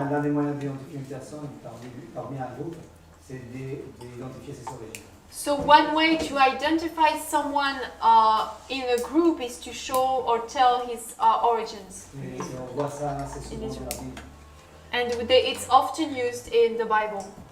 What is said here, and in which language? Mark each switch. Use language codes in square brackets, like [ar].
[fr] L'un des moyens d'identifier une personne parmi un groupe, c'est d'identifier ses origines. [en] So one way to identify someone in a group is to show or tell his origins. [fr] Et on voit ça assez souvent dans la Bible. [en] And it's often used in the Bible.